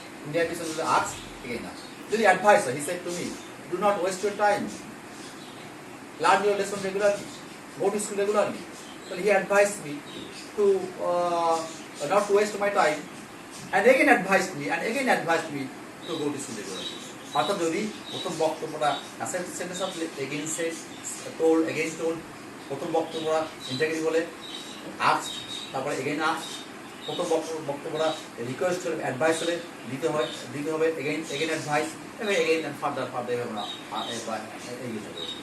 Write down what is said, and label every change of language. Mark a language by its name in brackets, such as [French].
[English] Interview sentence হলে ask, again ask. যদি advice হয় he said to me do not waste your time, learn your lesson regularly, go to school regularly. So he advised me to not to waste my time, and again advised me to go to school regularly. [Bangla] অর্থাৎ যদি প্রথম বক্তব্যটা assertive sentence আসলে again shed, told, again told, প্রথম বক্তব্যটা interview বলে ask, তারপরে again ask, প্রথম বক্তব্যটা রিকোয়েস্ট হলে অ্যাডভাইস হলে দিতে হবে এগেইন অ্যাডভাইস, এবং এগেইন ফার্দার আমরা এগিয়ে যাবো।